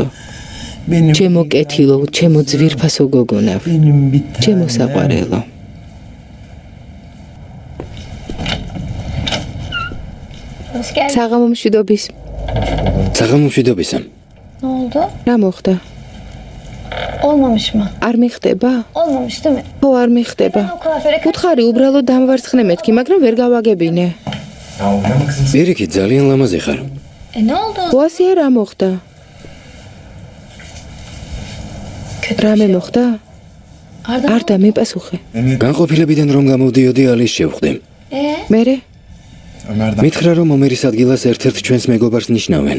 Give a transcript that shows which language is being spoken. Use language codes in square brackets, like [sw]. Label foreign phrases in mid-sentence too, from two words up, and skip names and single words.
[ka] ჩემო კეთილო, ჩემო ძვირფასო გოგონავ, ჩემო საყვარელო. საღამომშვიდობის. საღამომშვიდობისა. რა მოხდა? [tr] Olmamış mı? [ka] არ მიხდება? [tr] Olmamış değil mi? [ka] ხო, არ მიხდება. უთხარი უბრალოდ დამვარცხნე მეთქი, მაგრამ ვერ გავაგებინე. პირიქით, ძალიან ლამაზი ხარ. [tr] Ne oldu? [ka] ყواسია რა მოხდა? რამე მოხდა? არ დამიპასუხე. განყოფილებიდან რომ გამოვდიოდი, ალის შევხვდი. მერე? მითხრა რომ ომერის ადგილას ერთ-ერთ ჩვენს მეგობარს ნიშნავენ.